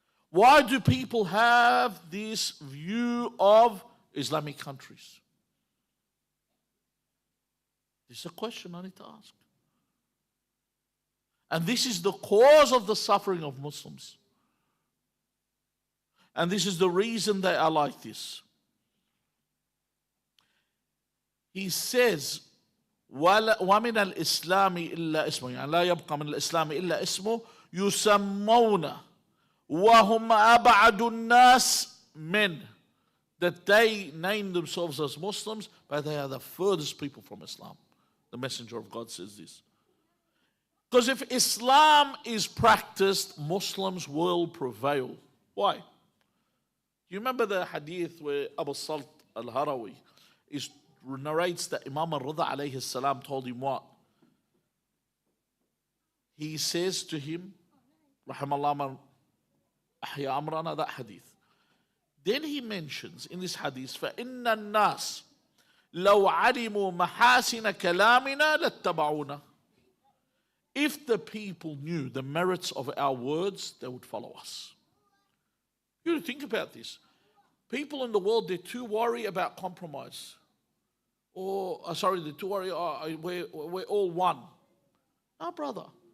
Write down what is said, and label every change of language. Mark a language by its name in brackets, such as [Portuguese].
[English] Why do people have this view of Islamic countries? This is a question I need to ask. And this is the cause of the suffering of Muslims. And this is the reason they are like this. He says, [Arabic] وَمِنَ الْإِسْلَامِ إِلَّا اسْمُهُ يعني لا يبقى من الإسلام إلا اسمه يسمون وهم أبعد الناس من. [English] That they name themselves as Muslims, but they are the furthest people from Islam. The Messenger of God says this. Because if Islam is practiced, Muslims will prevail. Why? You remember the hadith where Abu Salt al-Harawi narrates that Imam al-Rida alayhi salam told him what? He says to him, [Arabic] Rahimallah man ahya amrana, [English] that hadith. Then he mentions in this hadith, [Arabic] فَإِنَّ النَّاسِ لَوْ عَلِمُوا مَحَاسِنَ كَلَامِنَا لَاتَّبَعُونَا. [English] If the people knew the merits of our words, they would follow us. You think about this. People in the world, they're too worried about compromise. They're too worried, we're all one. No, brother.